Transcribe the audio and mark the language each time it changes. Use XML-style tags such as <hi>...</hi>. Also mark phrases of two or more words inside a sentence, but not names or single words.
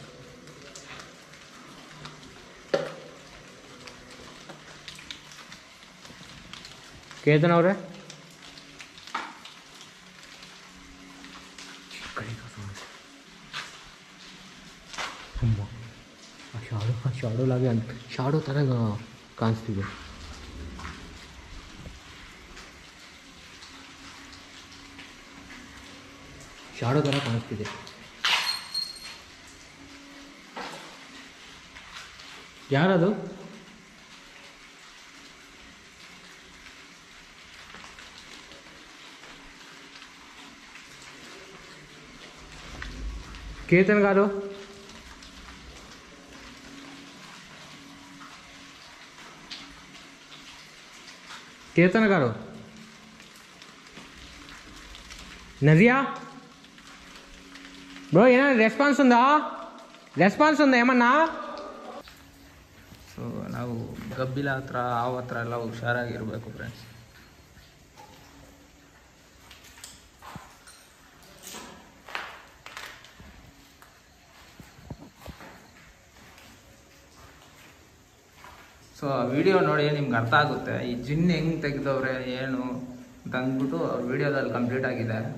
<kn>ಕೀರ್ತನ ಅವರೇ, ಶಾಡೋ ಲಾಗೆ ಅಂತ ಶಾಡೋ ಥರ ಕಾಣಿಸ್ತಿದೆ. ಶಾಡೋ ಥರ ಕಾಣಿಸ್ತಿದೆ. ಯಾರದು?</kn> <te>కీర్తన్ గారు, కీర్తన గారు, నదియా బ్రో, ఏమైనా రెస్పాన్స్ ఉందా ఏమన్నా?</te> <kn>ಸೊ ನಾವು ಗಬ್ಬಿಲ ಹತ್ರ ಹಾವು ಹತ್ರ ಎಲ್ಲ ಹುಷಾರಾಗಿರ್ಬೇಕು ಫ್ರೆಂಡ್ಸ್. ಸೊ ಆ ವಿಡಿಯೋ ನೋಡಿ ನಿಮ್ಗೆ ಅರ್ಥ ಆಗುತ್ತೆ ಈ ಜಿನ್ ಹೆಂಗೆ ತೆಗೆದವ್ರೆ ಏನು ಅಂತ ಅಂದ್ಬಿಟ್ಟು ವಿಡಿಯೋದಲ್ಲಿ ಕಂಪ್ಲೀಟ್ ಆಗಿದೆ.</kn>